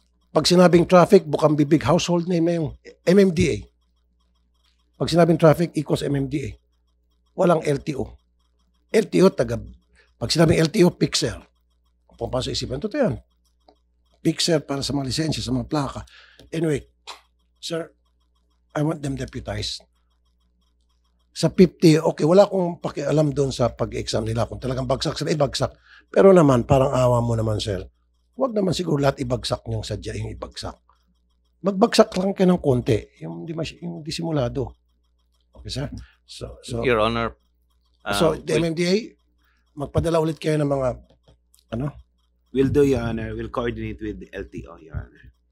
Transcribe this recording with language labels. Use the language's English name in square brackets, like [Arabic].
[Filipino] Pag sinabing traffic, bukang bibig household name na yung MMDA. Pag sinabing traffic, equals MMDA. Walang LTO. LTO, pag sinabing LTO, Pixel. Kung pumapasok isipan, totoo yan. Pixel para sa mga lisensya, sa mga plaka. [English] Anyway, sir, I want them deputized. [Filipino] Sa 50, okay, wala akong pakialam doon sa pag-exam nila. Kung talagang bagsak sila, ibagsak. Pero naman, parang awa mo naman, sir. Huwag naman siguro lahat ibagsak niyong sadya yung ibagsak. Magbagsak lang kayo ng konti. Yung disimulado. Okay, sir? So [English] Your Honor. [Filipino] the MMDA, magpadala ulit kayo ng mga, [English] We'll do, Your Honor. We'll coordinate with the LTO, Your Honor.